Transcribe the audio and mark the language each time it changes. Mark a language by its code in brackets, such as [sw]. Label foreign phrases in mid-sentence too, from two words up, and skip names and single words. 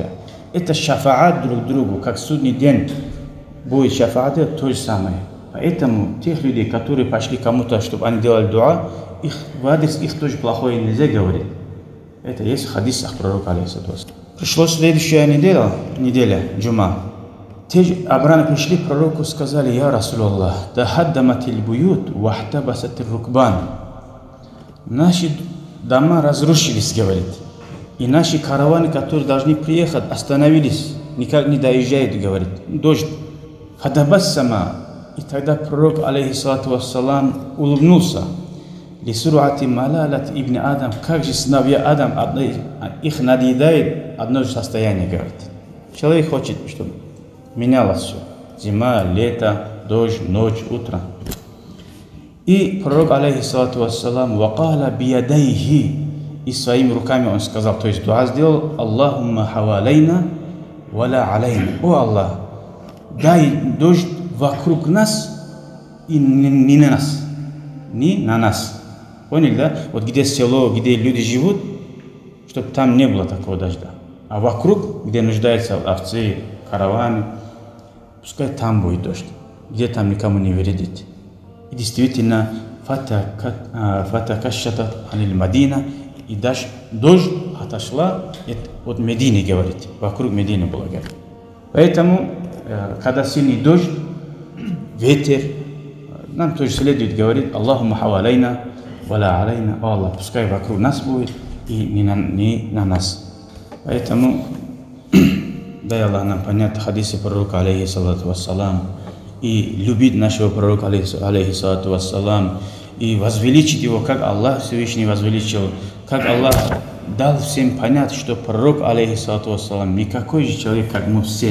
[ru] Это шафаат друг другу, как судный день будет шафаат, это то же самое. Поэтому тех людей, которые пошли кому-то, чтобы они делали дуа, их в адрес их тоже плохое нельзя говорить. Это есть в хадисах пророка, [ar] عليه الصلاة والسلام. [ru] Пришло следующая неделя, джума. Те обраны пришли к пророку, сказали: [ar] «يا رسول الله تهدمت البيوت واحتبست الركبان». [ru] Наши дома разрушились, говорит. И наши караваны, которые должны приехать, остановились, никак не доезжают, говорит. Дождь. Фадабассама. И тогда пророк, [ar] عليه الصلاة والسلام, [ru] улыбнулся. [ar] لسرعة ملالة ابن آدم. [ru] Как же сыновья Адам, их надоедает одно же состояние, говорит. Человек хочет, чтобы менялось все. Зима, лето, дождь, ночь, утро. И пророк, [ar] عليه الصلاة والسلام وقال بيديه, [ru] и своими руками он сказал, то есть дуа сделал: [ar] «اللهم حوالينا ولا علينا». [ru] О Аллах, дай дождь вокруг нас и не на нас. Не на нас. Поняли, да? Вот где село, где люди живут, чтобы там не было такого дождя. А вокруг, где нуждаются овцы, караваны, пускай там будет дождь, где там никому не вредит. И действительно, [ar] فتقشعت عن المدينة, [ru] и дождь отошла от Медины, говорит, вокруг Медины было, говорит. Поэтому, когда сильный дождь, ветер, нам тоже следует говорить: [ar] اللهم حوالينا ولا علينا, [ru] о Аллах, пускай вокруг нас будет и не на нас. Поэтому дай Аллах нам понять хадисы пророка, [ar] عليه الصلاة والسلام, [ru] и любить нашего пророка, [ar] عليه الصلاة والسلام, [ru] и возвеличить его, как Аллах Всевышний возвеличил, как Аллах дал всем понять, что пророк, [ar] عليه الصلاة والسلام, [ru] не какой же человек, как мы все.